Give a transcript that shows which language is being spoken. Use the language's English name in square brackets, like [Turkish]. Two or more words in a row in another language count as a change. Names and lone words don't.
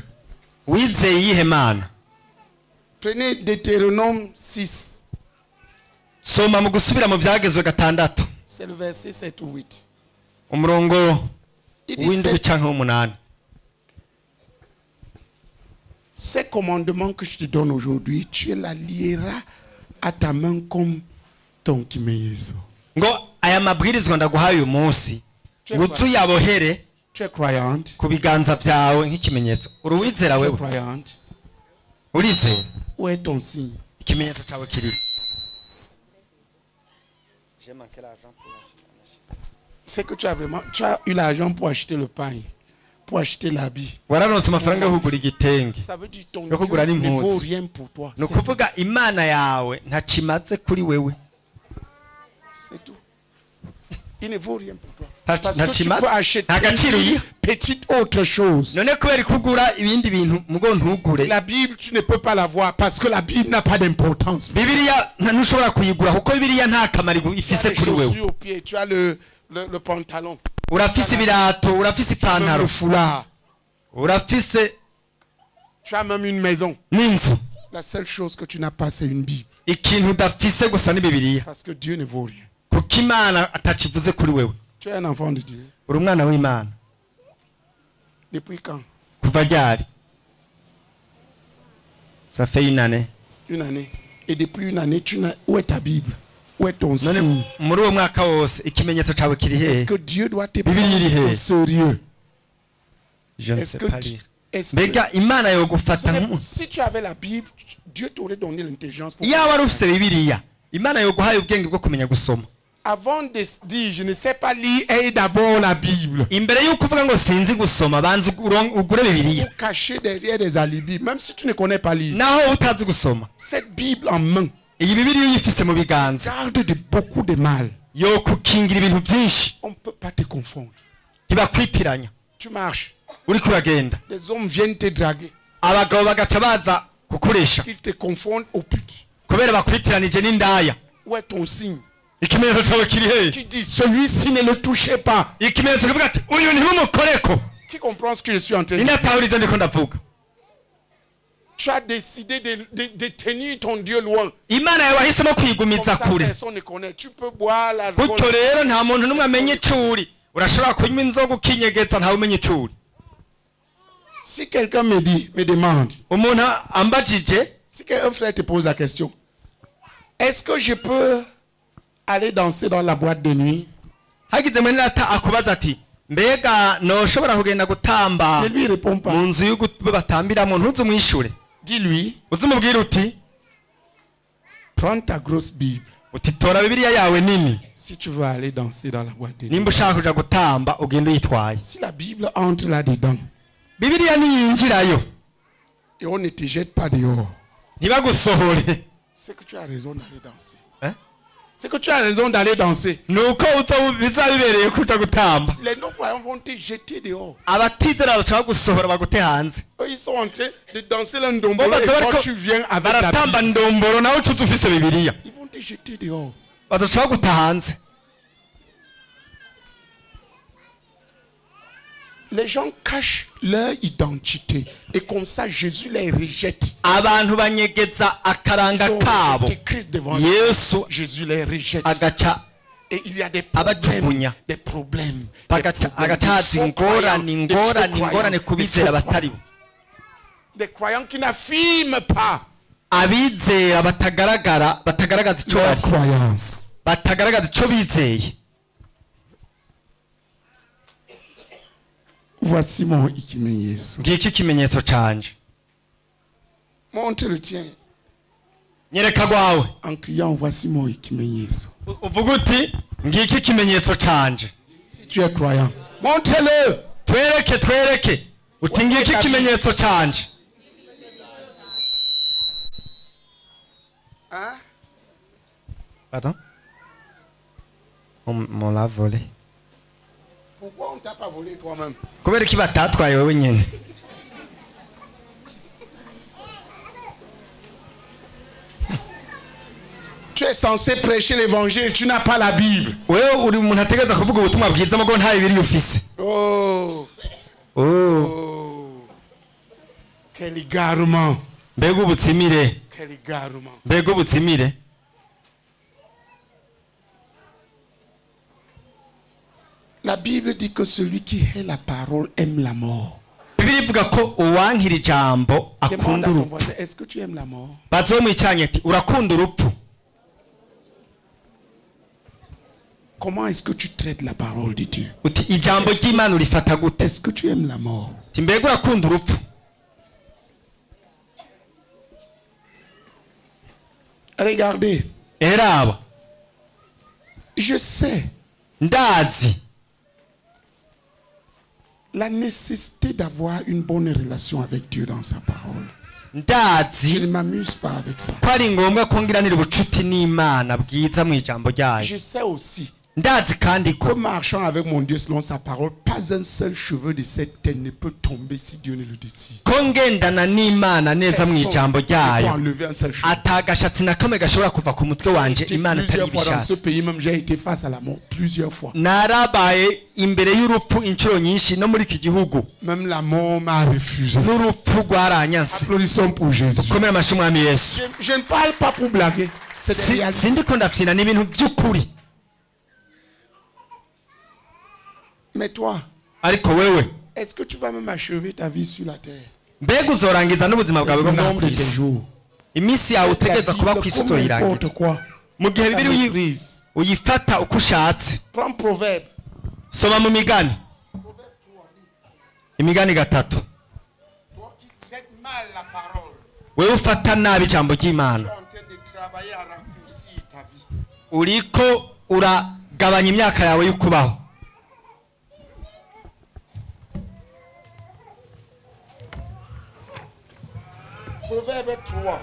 [Rundi] Wizeye iyihe Mana? [French] Prenez Deutéronome 6. [Rundi] Soma mu gusubira mu byagezwe gatandatu. [French] C'est le verset 7 ou 8. [Rundi] Umurongo [French] Il dit [Rundi] w'indwi canke w'umunani. [French] Ces commandements que je te donne aujourd'hui, tu la lieras à ta main comme ton kimenyetso. [Rundi] Ngo aya mabwirizwa ndaguhaye uyu munsi uzuyabohere [French] Tu es croyante? [Rundi] ku biganza byawe nk'ikimenyetso. Uruwizera [French] Tu es [Rundi] wewe? [French] croyante? [Rundi] Urizera? [French] Où est ton signe? [Rundi] Ikimenyetso cyawe kiri. [French] C'est que tu as eu l'argent pour acheter le pain, pour acheter l'habit. [Rundi] Wararonse amafaranga yo kugura igitenge. [French] Ça veut dire ton [Rundi] Yo kugura [French] Dieu ne vaut [Rundi] n'impunzi. [French] rien pour toi. [Rundi] Ni ukuvuga Imana yawe ntacimaze kuri wewe. [French] C'est tout. Il ne vaut rien pour toi. [Rundi] Nta- [French] Parce [Rundi] nta [French] que tu [Rundi] kimaze, [French] peux acheter [Rundi] nta gaciro [French] une [Rundi] uyiha. [French] petite autre chose. [Rundi] None kubera kugura ibindi bintu mugo ntugure. [French] La Bible, tu ne peux pas la voir parce que la Bible n'a pas d'importance. [Rundi] Bibiliya ntushobora kuyigura kuko Bibiliya nta kamaro [French] Tu as [Rundi] ifise [French] les [Rundi] kuri wewe. [French] chaussures aux pieds, tu as le pantalon, [Rundi] Urafise ibirato, urafise [French] tu as même [Rundi] ipantaro, [French] le foulard, [Rundi] urafise [French] tu as même une maison. [Rundi] n'inzu. [French] La seule chose que tu n'as pas, c'est une Bible. [Rundi] Ikintu udafise gusa ni Bibiliya. [French] Parce que Dieu ne vaut rien. [Rundi] Kuko Imana atakivuze kuri wewe. [French] Tu es un enfant de Dieu. [Rundi] Uri umwana w'Imana. [French] Depuis quand? [Rundi] Kuva ryari? [French] Ça fait une année. Une année. Et depuis une année, où est ta Bible? Où est ton signe? [Rundi] None muri uwo mwaka wose ikimenyetso cyawe kiri [French] Est-ce [Rundi] hehe? [French] que Dieu doit te [Rundi] Bibiliya iri [French] prendre au [Rundi] hehe? [French] sérieux? Je ne Est-ce sais que, pas lire. est-ce que [Rundi] Mbega Imana yo gufata nk'umuntu. [French] si tu avais la Bible, Dieu t'aurait donné l'intelligence pour [Rundi] Iyo wari ufise Bibiliya, Imana yo guhaye ubwenge bwo kumenya gusoma. [French] avant de dire je ne sais pas lire, aie d'abord la Bible. [Rundi] Imbere y'uko uvuga ngo sinzi gusoma, banza ugure Bibiliya. [French] Pour cacher derrière des alibis, même si tu ne connais pas lire. [Rundi] Naho utazi gusoma. [French] Cette Bible en main [Rundi] Iyi Bibiliya uyifise mu biganza. [French] garde de beaucoup de mal. [Rundi] Yo kukingira ibintu byinshi. [French] On ne peut pas te confondre. [Rundi] Ntibakwitiranya. [French] Tu marches, [Rundi] Uri kuragenda. [French] des hommes viennent te draguer. [Rundi] Abagabo bagaca baza kukuresha. [French] Ils te confondent aux putes. [Rundi] Kubera bakwitiranije n'indaya. [French] Où est ton signe? [Rundi] Ikimenyetso cyawe kiri hehe? [French] Qui dit celui-ci ne le touchez pas? [Rundi] Ikimenyetso kivuga ati uyu ntumukoreko. [French] Qui comprend ce que je suis en train de dire? [Rundi] Inatahura ibyo ndiko ndavuga. [French] Tu as décidé de tenir ton Dieu loin. [Rundi] Imana yawe wahisemo [French] Comme [Rundi] kuyigumiza [French] ça, [Rundi] kure. [French] personne ne connaît. Tu peux boire l'alcool. [Rundi] Gutyo rero nta muntu n'umwe amenya icyo uri. Urashobora kunywa inzoga ukinyegeza ntawe umenya icyo uri. [French] Si quelqu'un me demande, [Rundi] Umuntu ambajije, [French] si un frère te pose la question, est-ce que je peux aller danser dans la boîte de nuit? [Rundi] hagize mwene data akubaza ati mbega noshobora kugenda gutamba [French] Ne lui réponds pas. [Rundi] mu nzu y'uko batambiramo ntuzumwishure [French] Dis-lui, [Rundi] uzumubwira uti [French] prends ta grosse Bible. [Rundi] uti tora bibiliya yawe nini [French] Si tu veux aller danser dans la boîte de nuit. [Rundi] nimba ushaka kuja gutamba ugenda uyitwaye [French] Si la Bible entre là-dedans [Rundi] bibiliya niyinjirayo [French] et on ne te jette pas dehors, [Rundi] ntibagusohore [French] c'est que tu as raison d'aller danser. Eh? C'est que tu as raison d'aller danser. [Rundi] nuko bizabibereye kuja gutamba [French] Les non-croyants vont te jeter dehors. [Rundi] abatizera baca bagusohora bagute hanze [French] Eux, ils sont en train de danser le ndombolo Bon, et bah, quand tu viens avec la [Rundi] baratamba [French] Bible, [Rundi] ndomboro nawe ucuza ufise bibiliya [French] ils vont te jeter dehors. [Rundi] badaca baguta hanze [French] Les gens cachent leur identité et comme ça Jésus les rejette. [Rundi] abantu banyegeza akaranga [French] Ils ont [Rundi] kabo [French] rejeté Christ devant eux. [Rundi] yesu [French] Jésus les rejette. [Rundi] agaca [French] Et il y a des [Rundi] abajugunya [French] problèmes. Des problèmes. [Rundi] agacaza ingorane ku bizera batari bo [French] Des croyants qui n'affirment pas [Rundi] abizera batagaragaza icyo [French] leur [Rundi] bari [French] croyance. [Rundi] batagaragaza icyo bizeye [French] Voici mon ikimenyetso. [Rundi] ngiki ikimenyetso canje [French] Montre le tien [Rundi] nyereka rwawe [French] en criant voici mon ikimenyetso. [Rundi] uvuga uti ngiki ikimenyetso canje [French] Si tu es croyant, montre-le. twereke uti ngiki ikimenyetso canje Hein? Pardon? On l'a volé. Pourquoi on ne t'a pas volé toi-même? [Rundi] kubera iki batatwaye wewe nyine [French] Tu es censé prêcher l'évangile, tu n'as pas la Bible. [Rundi] wewe uri umuntu ategereza kuvuga ubutumwa bwiza mugo nta bibiri ufise Oh, oh. [French] Quel égarement. [Rundi] mbega ubutsimire [French] Quel égarement. [Rundi] mbega ubutsimire [French] La Bible dit que celui qui hait la parole aime la mort. [Rundi] bibiri ivuga ko uwankira ijambo [French] Demande [Rundi] akunda [French] à ton [Rundi] urupfu [French] voisin, est-ce que tu aimes la mort? [Rundi] bazowe mwicanye ati urakunda urupfu [French] Comment est-ce que tu traites la parole de Dieu? [Rundi] uti ijambo ry'imana urifata gute [French] Est-ce que tu aimes la mort? [Rundi] uti mbega urakunda urupfu [French] Regardez, [Rundi] eraba [French] je sais [Rundi] ndazi [French] la nécessité d'avoir une bonne relation avec Dieu dans sa parole. Je [Rundi] ndazi [French] ne m'amuse pas avec ça. [Rundi] ko ari ngombwa ko ngiranira ubucuti n'imana bwiza mu ijambo ryayo [French] Je sais aussi [Rundi] ndazi kandi [French] que [Rundi] ko [French] marchant avec mon Dieu selon sa parole, pas un seul cheveu de cette tête ne peut tomber si Dieu ne le décide. [Rundi] ko ngendana n'imana neza mu ijambo [French] ne peut [Rundi] ryayo [French] enlever un seul cheveu. [Rundi] atagashatsi na kamwe gashobora kuva ku mutwe wanje imana atari [French] Plusieurs fois dans ce [Rundi] ibishatse [French] pays, même j'ai été face à la mort plusieurs fois. [Rundi] narabaye imbere y'urupfu inshuro nyinshi no muri iki gihugu [French] Même la mort m'a refusé. [Rundi] n'urupfu rwaranyanse [French] Applaudissons pour Jésus. [Rundi] komera amashyi umwami yesu [French] Je ne parle pas pour blaguer. C'est des réalités. [Rundi] sindiko ndafyina n'ibintu by'ukuri [French] Mais toi, [Rundi] ariko wewe [French] est-ce que tu vas même achever ta vie sur la terre? [Rundi] mbega uzorangiza n'ubuzima bwawe bwo [French] Le [Rundi] ngaha [French] nombre [Rundi] ku [French] de tes [Rundi] isi [French] jours. [Rundi] iminsi yawe [French] La [Rundi] utegereza kuba ku [French] Bible, [Rundi] isi [French] comme n'importe [Rundi] uzoyirangiza [French] quoi. [Rundi] mu gihe [French] La [Rundi] bibiri [French] maîtrise. [Rundi] uyifata uko ushatse [French] Prends Proverbe. [Rundi] soma mu migani imigani gatatu [French] Toi qui traites mal la parole, [Rundi] wewe ufata nabi ijambo ry'imana [French] tu es en train de travailler à raccourcir ta vie. [Rundi] uriko uragabanya imyaka yawe y'ukubaho [French] Proverbe 3.